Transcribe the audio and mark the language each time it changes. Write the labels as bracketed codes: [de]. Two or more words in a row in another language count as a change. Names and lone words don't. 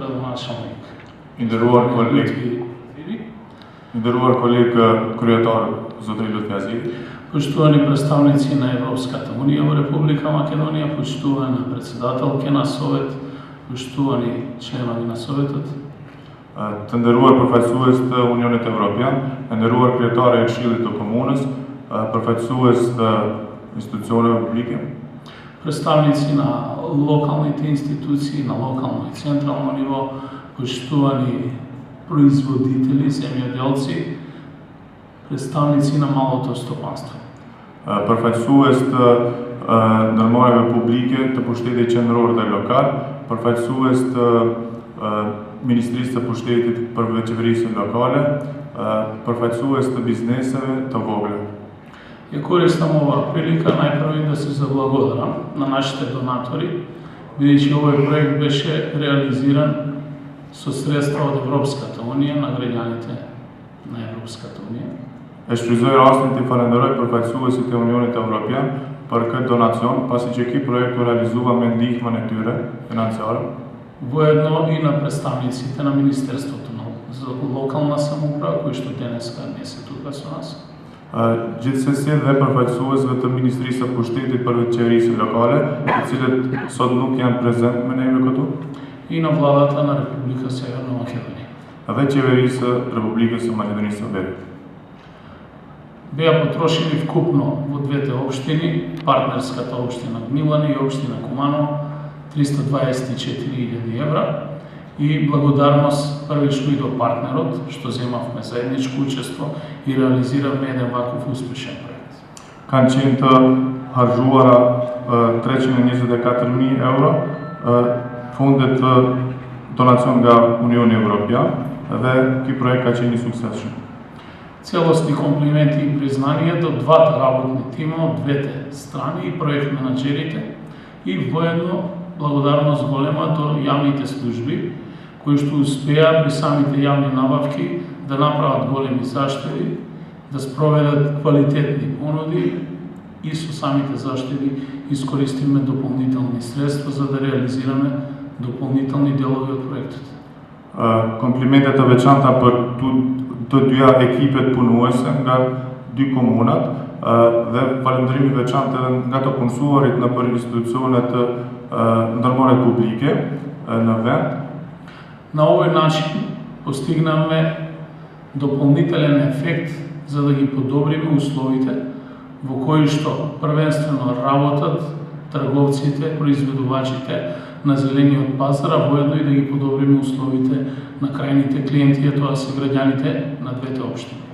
[sq] gradonačelnik. Nderuar koleg kryetar zotëri Lutfjazi. [mk] Поштувани представници на Европската унија во Република Македонија, поштувана председателке на Совет, поштувани членови на Советот, [sq] Të nderuar përfaqësues të Unionit Evropian, të nderuar kryetare e Këshillit të Komunës, përfaqësues të institucioneve publike, [mk] представници на локалните институции, на локално и централно ниво, поштувани производители, земјоделци, представници на малото стопанство. [sq] përfaqësues të ndërmarrjeve publike të pushtetit qendror dhe lokal, përfaqësues të Ministrisë të Pushtetit për Qeverisjen Lokale, përfaqësues të bizneseve të vogla. [mk] Ја користам оваа прилика најпрво да се заблагодарам на нашите донатори, бидејќи овој проект беше реализиран со средства од Европската унија на граѓаните на Европската унија. [sq] E shfrytëzoj rastin të falenderoj përfaqësuesit e Unionit Evropian për këtë donacion, pasi që ky projekt u realizua me ndihmën e tyre financiare. [mk] Воедно и на представниците на Министерството за локална самоуправа, кои што денеска не се тука со нас. [sq] Gjithsesi dhe përfaqësuesve të Ministrisë së Pushtetit për Qeverisjen Lokale, të cilët sot nuk janë prezent me neve këtu, [mk] И на владата на Република Северна Македонија. [sq] dhe Qeverisë së Republikës së Maqedonisë së Veriut. [mk] Беа потрошени вкупно во двете општини, партнерската општина Гмилани и општина Куманово, 324.000 евра и благодарност првично и до партнерот, што земавме заедничко учество и реализиравме еден ваков успешен проект. [sq] Kanë qenë të harxuara 324.000 euro fondet të donacion nga Unioni Evropian dhe ky projekt ka qenë i suksesshëm. [mk] Целосни комплименти и признанија до двата работни тима од двете страни и проект менаџерите и воедно благодарност голема до јавните служби, кои што успеа при самите јавни набавки да направат големи заштеди, да спроведат квалитетни понуди и со самите заштеди искористиме дополнителни средства за да реализираме дополнителни делови од проектот. [sq] Komplimentet të veçanta për të dyja ekipet punuese nga dy komunat dhe falënderimi i veçantë edhe nga të punësuarit në për institucionet të ndërmarrjeve publike në vend. [mk] На овој начин постигнаме дополнителен ефект за да ги подобриме условите во кои што првенствено работат трговците, произведувачите на зелениот пазар, а воедно и да ги подобриме условите на крајните клиенти, а тоа се граѓаните на двете општини.